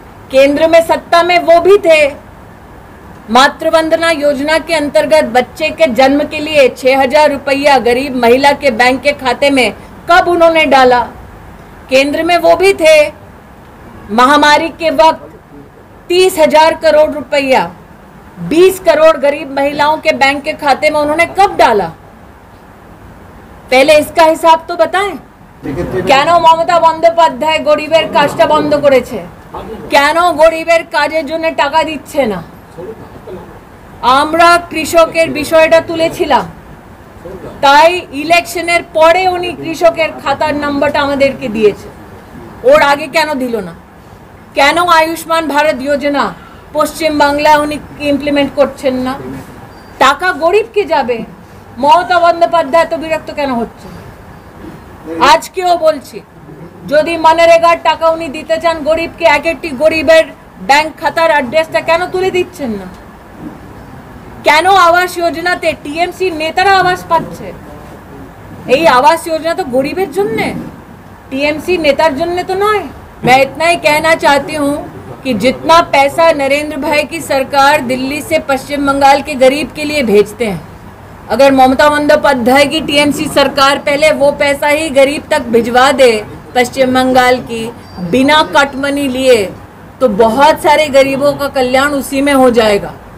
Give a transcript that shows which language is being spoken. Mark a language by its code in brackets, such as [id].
[hi] केंद्र में सत्ता में वो भी थे, मातृवंदना योजना के अंतर्गत बच्चे के जन्म के लिए 6,000 रुपया गरीब महिला के बैंक के खाते में कब उन्होंने डाला? केंद्र में वो भी थे, महामारी के वक्त 30,000 करोड़ रुपया 20 करोड़ गरीब महिलाओं के बैंक के खाते में उन्होंने कब डाला? पहले इसका हिसाब तो बताएं। [bn] কেন মমতা বন্দ্যোপাধ্যায় গরিবের কাজটা বন্ধ করেছে? কেন গরিবের কাজের জন্য টাকা দিচ্ছে না? আমরা কৃষকের বিষয়টা তুলেছিলাম, তাই ইলেকশনের পরে উনি কৃষকের খাতার নাম্বারটা আমাদেরকে দিয়েছে। ওর আগে কেন দিল না? কেন আয়ুষ্মান ভারত যোজনা পশ্চিম বাংলায় উনি ইমপ্লিমেন্ট করছেন না? টাকা গরিবকে যাবে, মমতা বন্দ্যোপাধ্যায় তো বিরক্ত কেন হচ্ছে? আজকেও বলছি, যদি মনরেগার টাকা উনি দিতে চান গরিবকে, এক একটি গরিবের ব্যাংক খাতার অ্যাড্রেসটা কেন তুলে দিচ্ছেন না? কেন আবাস যোজনাতে টিএমসি নেতারা আবাস পাচ্ছে? এই আবাস योजना तो गरीबेर জন্য, टीएमसी नेतार জন্য तो नয়। [hi] मैं इतना ही कहना चाहती हूँ कि जितना पैसा नरेंद्र भाई की सरकार दिल्ली से पश्चिम बंगाल के गरीब के लिए भेजते हैं, अगर ममता बंद्योपाध्याय की टीएमसी सरकार पहले वो पैसा ही गरीब तक भिजवा दे पश्चिम बंगाल की, बिना कट मनी लिए, तो बहुत सारे गरीबों का कल्याण उसी में हो जाएगा।